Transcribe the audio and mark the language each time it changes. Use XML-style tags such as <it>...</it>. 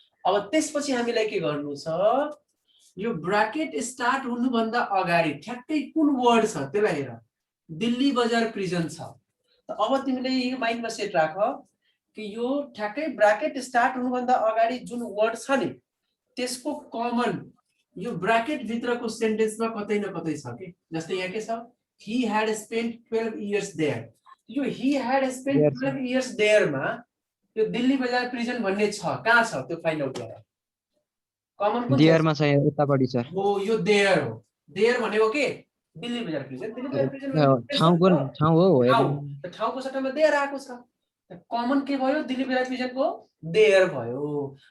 <ne>अब त्यसपछि हामीलाई के गर्नु छ? यो ब्राकेट स्टार्ट हुनुभन्दा अगाडि ठ्याक्कै कुन वर्ड छ त्यसलाई हेर, दिल्ली बजार प्रिजन छ। अब तिमीले यो माइन्डमा सेट राख कि यो ठ्याक्कै ब्राकेट स्टार्ट हुनुभन्दा अगाडि जुन वर्ड छ नि त्यसको कमन यो ब्राकेट भित्रको सेन्टेन्समा कतै न कतै छ के। जस्तै यहाँ के छ?</ne> <en>he had spent 12 years there।</en> <ne>यो</ne> <en>he had spent 12 years there</en> <ne>मा यो दिल्ली बजार प्रिजन भन्ने छ, कहाँ छ त्यो फाइन्ड आउट गर। कमन कुन देयर मा छ यता पडी सर। हो, यो देयर हो। देयर भनेको के? दिल्ली बजार प्रिजन। दिल्ली बजार प्रिजन ठाउँ हो, ठाउँको सट्टामा देयर आएको छ। कमन के भयो? दिल्ली बजार प्रिजनको देयर भयो।</ne>